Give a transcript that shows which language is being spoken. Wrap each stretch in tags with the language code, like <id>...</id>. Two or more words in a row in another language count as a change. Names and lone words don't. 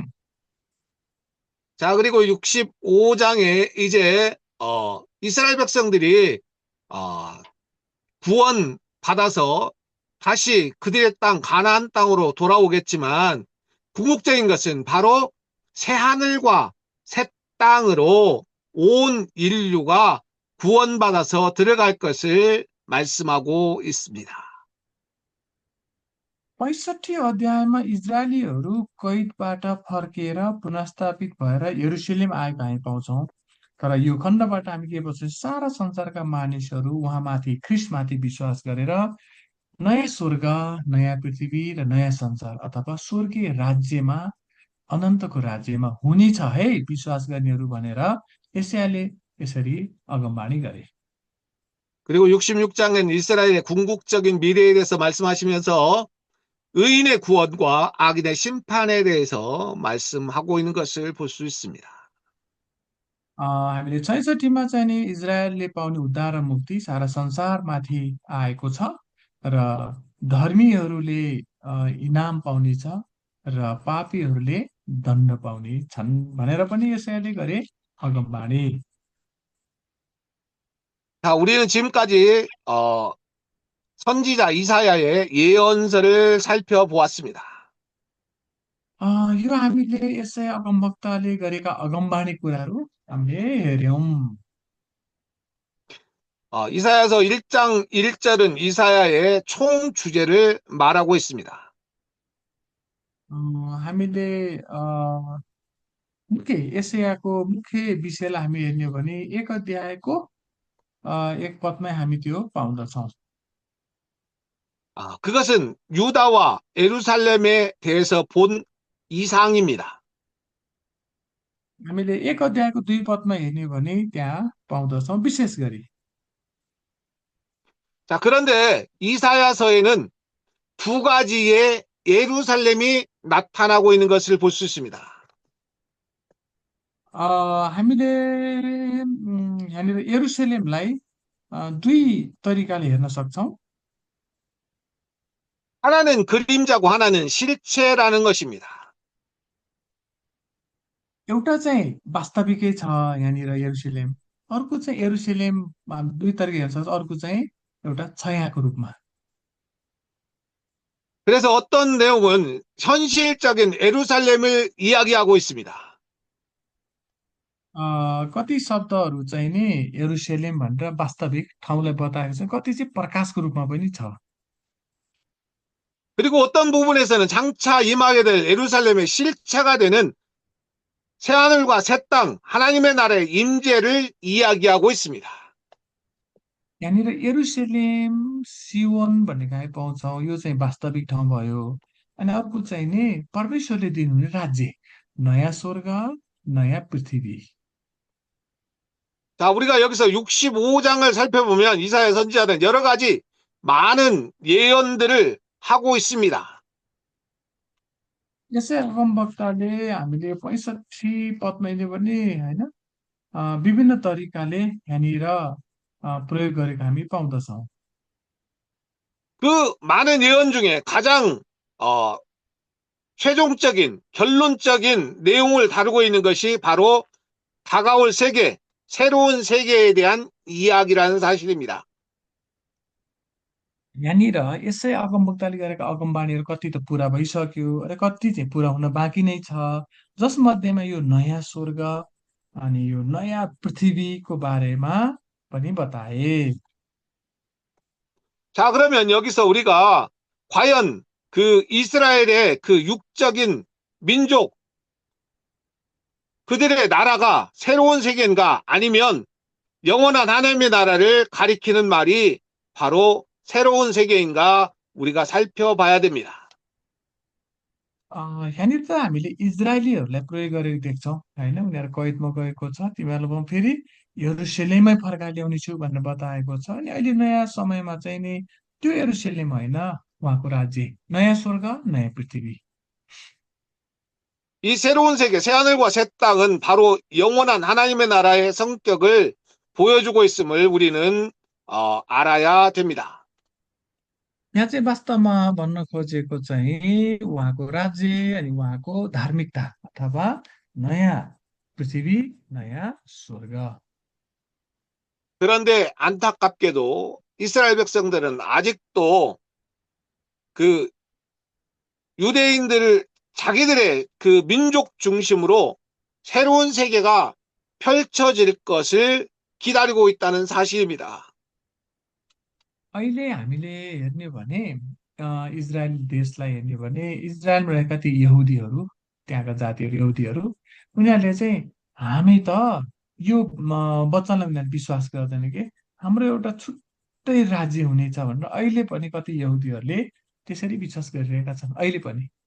<ko>자, 그리고 65장에 이제 이스라엘 백성들이 구원받아서 다시 그들의 땅 가나안 땅으로 돌아오겠지만 궁극적인 것은 바로 새 하늘과 새 땅으로 온 인류가 구원받아서 들어갈 것을 말씀하고 있습니다.</ko> <ne>65 अध्यायमा इजरायलीहरू कैदबाट फर्किएर पुनर्स्थापित भएर यरुशलेम आएका हामी पाउँछौँ। तर यो खण्डबाट हामी के बुझ्छौँ, सारा संसारका मानिसहरू उहाँमाथि ख्रिस्टमाथि विश्वास गरेर नयाँ स्वर्ग, नयाँ पृथ्वी र नयाँ संसार अथवा स्वर्गीय राज्यमा, अनन्तको राज्यमा हुनेछ है विश्वास गर्नेहरू भनेर यशायाले यसरी अगमवाणी गरे।</ne> <ko>그리고 66장은 이스라엘의 궁극적인 미래에 대해서 말씀하시면서 의인의 구원과 악인의 심판에 대해서 말씀하고 있는 것을 볼 수 있습니다.</ko> <ne>हामीले 66मा चाहिँ नि इजरायलले पाउने उद्धार र मुक्ति सारा संसारमाथि आएको छ र धर्मीहरूले इनाम पाउनेछ र पापीहरूले दण्ड पाउने छन् भनेर पनि यसैले गरे अगमवाणी।</ne> <ko>자, 우리는 지금까지 선지자 이사야의 예언서를 살펴보았습니다.</ko> <ne>यो हामीले यसै अगमवक्ताले गरेका अगमवाणी कुराहरू हामीले हेऱ्यौँ।</ne> <ko>이사야서 1장 1절은 이사야의 총 주제를 말하고 있습니다.</ko> <ne>हामीले मुख्य एसियाको मुख्य विषयलाई हामी हेर्ने हो भने 1 अध्यायको 1 पदमै हामी त्यो पाउँदछौँ।</ne> <ko>그것은 유다와 예루살렘에 대해서 본 이상입니다.</ko> <ne>हामीले 1 अध्यायको 2 पदमा हेर्ने भने त्यहाँ पाउँदछौँ विशेष गरी।</ne> <ko>자, 그런데 이사야서에는 두 가지의 예루살렘이 나타나고 있는 것을 볼 수 있습니다.</ko> <ne>हामीले यहाँनिर यरुसलेमलाई दुई तरिकाले हेर्न सक्छौँ।</ne> <ko>하나는 그림자고 하나는 실체라는 것입니다.</ko> <ne>एउटा चाहिँ वास्तविकै छ यहाँनिर यरुसलेम, अर्को चाहिँ यरुसलेम दुई तरिका हेर्न सक्छ, अर्को चाहिँ एउटा छायाको रूपमा।</ne> <ko>그래서 어떤 내용은 현실적인 예루살렘을 이야기하고 있습니다.</ko> <ne>कति शब्दहरू चाहिँ नि यरुसलेम भनेर वास्तविक ठाउँलाई बताएको छ, कति चाहिँ प्रकाशको रूपमा पनि छ।</ne> <ko>그리고 어떤 부분에서는 장차 임하게 될 예루살렘의 실체가 되는 새하늘과 새 땅, 하나님의 나라의 임재를 이야기하고 있습니다.</ko> <ne>यहाँनिर यरुसलेम सियोन भन्ने कहीँ पाउँछौँ, यो चाहिँ वास्तविक ठाउँ भयो। अनि अर्को चाहिँ नि परमेश्वरले दिनुहुने राज्य, नयाँ स्वर्ग, नयाँ पृथ्वी।</ne> <ko>자, 우리가 여기서 65장을 살펴보면 이사야 선지자는 여러 가지 많은 예언들을 하고 있습니다.</ko> <ne>यसै अगमवक्ताले हामीले 65 पदमा हेर्ने भने होइन विभिन्न तरिकाले यहाँनिर प्रयोग गरेको हामी पाउँदछौँ।</ne> <ko>그 많은 예언 중에 가장 최종적인 결론적인 내용을 다루고 있는 것이 바로 다가올 세계, 새로운 세계에 대한 이야기라는 사실입니다.</ko> <ne>यहाँनिर यसै अगमवक्ताले गरेका अगमबाणीहरू कति त पुरा भइसक्यो र कति चाहिँ पुरा हुन बाँकी नै छ, जसमध्येमा यो नयाँ स्वर्ग अनि यो नयाँ पृथ्वीको बारेमा पनि बताए।</ne> <ko>자, 그러면 여기서 우리가 과연 그 이스라엘의 그 육적인 민족, 그들의 나라가 새로운 세계인가 아니면 영원한 하나님의 나라를 가리키는 말이 바로 새로운 세계인가 우리가 살펴봐야 됩니다.</ko> <ne>यहाँनिर त हामीले इजरायलीहरूलाई प्रयोग गरेको देख्छौँ होइन, उनीहरू कैदमा गएको छ, तिमीहरूलाई म फेरि यरुसलेमै फर्का ल्याउने छु भनेर बताएको छ। अनि अहिले नयाँ समयमा चाहिँ नि त्यो यरुसलेम होइन, उहाँको राज्य, नयाँ स्वर्ग, नयाँ पृथ्वी।</ne> <ko>이 새로운 세계, 새하늘과 새 땅은 바로 영원한 하나님의 나라의 성격을 보여주고 있음을 우리는 알아야 됩니다.</ko> <ne>यहाँ चाहिँ वास्तवमा भन्न खोजेको चाहिँ उहाँको राज्य अनि उहाँको धार्मिकता अथवा नयाँ पृथ्वी, नयाँ स्वर्ग।</ne> <ko>그런데 안타깝게도 이스라엘 백성들은 아직도 그 유대인들을 자기들의 그 민족 중심으로 새로운 세계가 펼쳐질 것을 기다리고 있다는 사실입니다.</ko> <ne>अहिले हामीले हेर्ने भने इजरायल देशलाई हेर्ने भने इजरायलमा रहेका ती यहुदीहरू, त्यहाँका जातिहरू यहुदीहरू, उनीहरूले चाहिँ हामी त यो वचनलाई उनीहरूले विश्वास गर्दैन कि हाम्रो एउटा छुट्टै राज्य हुनेछ भनेर अहिले पनि कति यहुदीहरूले त्यसरी विश्वास गरिरहेका छन् अहिले पनि।</ne>